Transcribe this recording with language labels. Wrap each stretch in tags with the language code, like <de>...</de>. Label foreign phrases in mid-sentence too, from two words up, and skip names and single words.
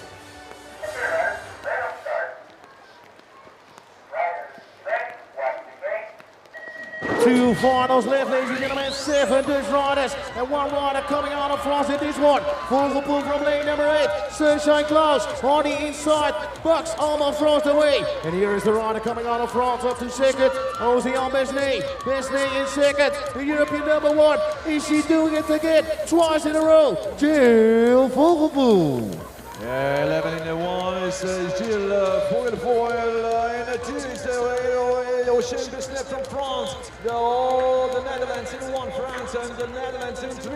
<en>2 finals left, ladies and gentlemen. 7 Dutch riders and 1 rider coming out of France in this one. Vogelpoel from lane number 8. Sunshine Klaus on the inside. Bucks almost throws away. And here is the rider coming out of France up to second. Oceaan Besnay. Besnay in second. The European number 1. Is she doing it again? Twice in a row. Jill Vogelpoel. Yeah, 11 in the 1 is Gilles Vogelpoel in the 2 is Oceaan Besnay from France. The Netherlands in 1, France, and the Netherlands in 3.</en>